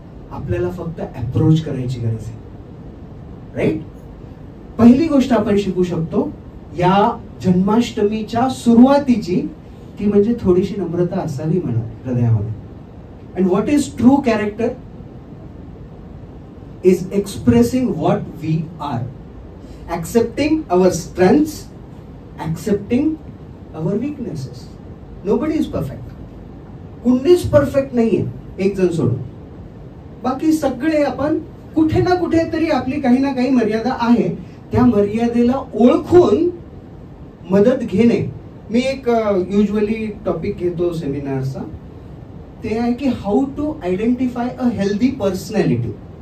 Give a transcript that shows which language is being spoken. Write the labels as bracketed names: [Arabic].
[Marathi] आपल्याला फक्त अप्रोच करायची गरज आहे. राईट? पहिली गोष्ट आपण शिकू शकतो या जन्माष्टमीच्या सुरुवातीची, ती म्हणजे थोडीशी नम्रता असावी म्हणा हृदयामध्ये. [English] And what is true character? Is expressing what we are, accepting our strengths, accepting our weaknesses. Nobody is perfect. [Marathi] कुणीच परफेक्ट नाहीये, एक जण सोडून. बाकी सगळे आपण कुठे ना कुठे तरी आपली काही ना काही मर्यादा आहे, त्या मर्यादेला ओळखून मदत घेणे. मी एक युजली टॉपिक घेतो सेमिनारचा, ते आहे की [English] How to identify a healthy personality.